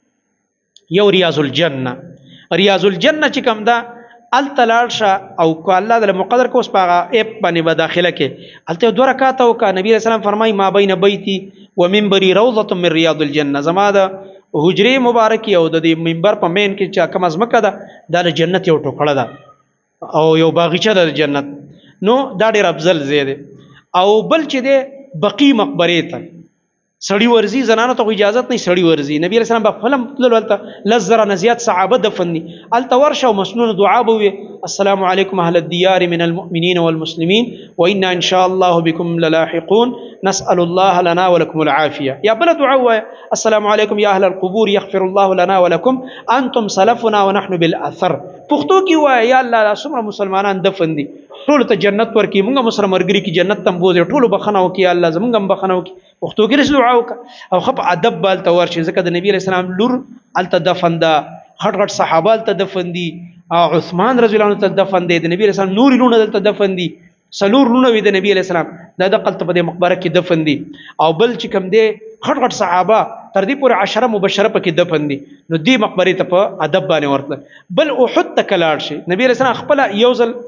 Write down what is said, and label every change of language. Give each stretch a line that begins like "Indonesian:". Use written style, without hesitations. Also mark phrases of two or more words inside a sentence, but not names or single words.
Pashto: یو ریاض الجنه چې کوم ده هلته لاړ شه او که الله دله مقدر که اوس په هغه ایپ باندې به داخله کې هلته یو 2 رکعاته وکړه نبي
Arabic: علیه السلام
Pashto: فرمایي
Arabic: ما بین بیتي و منبري روضة من ریاض الجنه
Pashto: زما د حجرې مبارکې او د دې منبر په مین کې چې کومه ځمکه ده دا د جنت یو ټوکړه ده او یو باغچه ده د جنت نو دا ډېر افضل ځای دی او بل چې دی بقي مقبرې ته سړی ورځي زنانو ته اجازت نه سړی ورځي نبی
Arabic: علیه السلام
Pashto: په فلم تللو هلته 10,000 نه زیات صحابه دفن دي هلته ورشه او مسنون دعا به وي
Arabic: السلام علیکم اهل الديار من المؤمنین والمسلمین وانا ان شاء الله بكم للاحقون نسأل الله لنا ولكم العافيه
Pashto: یا بل دعا وایه
Arabic: السلام علیکم یا اهل القبور یغفر الله لنا ولكم انتم سلفنا ونحن بالاثر
Pashto: پښتو کې وایه یا الله څومره مسلمانان دفن دي ټولو ته جنت ورکړي مونږ هم سره ملګري کې جنت ته هم بوځي ټولو بخښنه وکړي الله زمونږ هم بخښنه وکړي پښتو کې داسې دعا وکړه او ښه په ادب به هلته ورشي ځکه د نبي
Arabic: علیه السلام
Pashto: لور هلته دفن ده غټ غټ صحابه هلته دفن دي عثمان
Arabic: رضی الله عنه
Pashto: ته دفن دی د نبي
Arabic: علیه السلام
Pashto: نورې لوڼه دلته دفن دي 4 لوڼه وي د نبي
Arabic: علیه السلام
Pashto: دا دقلته په دې مقبره کې دفن دي او بل چې کوم دی غټ غټ صحابه تر دې پورې 10 مبشره پکې دفن دي نو دې مقبرې ته په ادب باندې ورتله بل احد ته که لاړ شي نبي
Arabic: علیه السلام
Pashto: خپله یو ځل